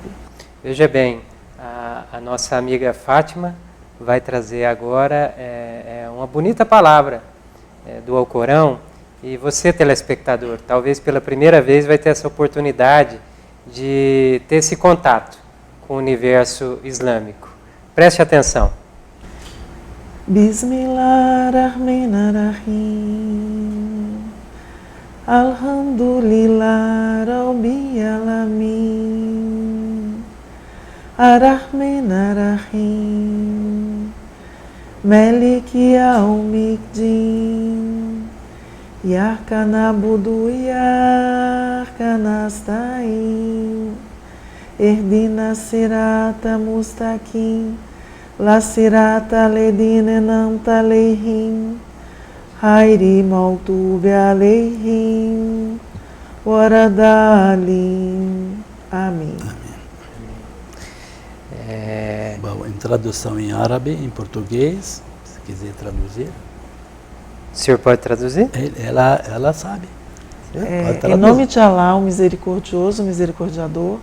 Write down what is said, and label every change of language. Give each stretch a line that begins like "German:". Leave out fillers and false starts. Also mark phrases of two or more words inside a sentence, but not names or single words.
Portuguese: Veja bem, a nossa amiga Fátima vai trazer agora uma bonita palavra do Alcorão. E você, telespectador, talvez pela primeira vez vai ter essa oportunidade de ter esse contato com o universo islâmico. Preste atenção.
Arabic: بسم الله الرحمن الرحيم. الحمد لله رب العالمين. الرحمن الرحيم. مالك يوم الدين. إياك نعبد وإياك نستعين. اهدنا الصراط المستقيم. لا صراط الذين أنعمت عليهم. غير المغضوب عليهم ولا الضالين. Amém.
Portuguese: Bom, em tradução em árabe, em português, se quiser traduzir. O senhor pode traduzir? Ela sabe. Em nome de Alá, o misericordioso, o misericordiador.